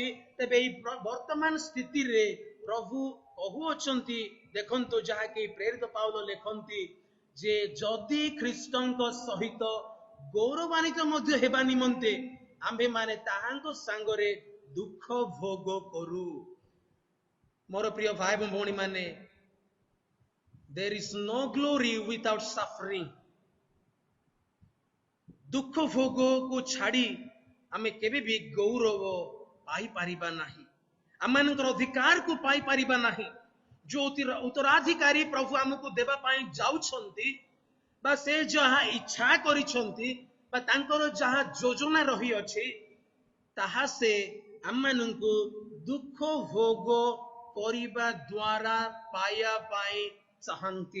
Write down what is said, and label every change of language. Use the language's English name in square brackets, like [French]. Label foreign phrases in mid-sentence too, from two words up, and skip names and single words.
[Odia] ତେବେ ଏଇ ବର୍ତ୍ତମାନ ସ୍ଥିତିରେ ପ୍ରଭୁ କହୁଅଛନ୍ତି, ଦେଖନ୍ତୁ ଯାହାକି ପ୍ରେରିତ ପାଉଲ ଲେଖନ୍ତି ଯେ ଯଦି ଖ୍ରୀଷ୍ଟଙ୍କ ସହିତ ଗୌରବାନ୍ୱିତ ମଧ୍ୟ ହେବା ନିମନ୍ତେ ଆମ୍ଭେମାନେ ତାହାଙ୍କ ସାଙ୍ଗରେ ଦୁଃଖ ଭୋଗ କରୁ। ମୋର ପ୍ରିୟ ଭାଇ ଏବଂ ଭଉଣୀ ମାନେ, [English] there is no glory without suffering. [Odia] ଦୁଃଖ ଭୋଗକୁ ଛାଡ଼ି ଆମେ କେବେ ବି ଗୌରବ ପାଇପାରିବା ନାହିଁ, ଆମମାନଙ୍କର ଅଧିକାରକୁ ପାଇପାରିବା ନାହିଁ। ଯୋଉ ଉତ୍ତରାଧିକାରୀ ପ୍ରଭୁ ଆମକୁ ଦେବା ପାଇଁ ଯାଉଛନ୍ତି, ବା ସେ ଯାହା ଇଚ୍ଛା କରିଛନ୍ତି, ବା ତାଙ୍କର ଯାହା ଯୋଜନା ରହିଅଛି, ତାହା ସେ ଆମମାନଙ୍କୁ ଦୁଃଖ ଭୋଗ କରିବା ଦ୍ୱାରା ପାଇବା ପାଇଁ ଚାହାନ୍ତି।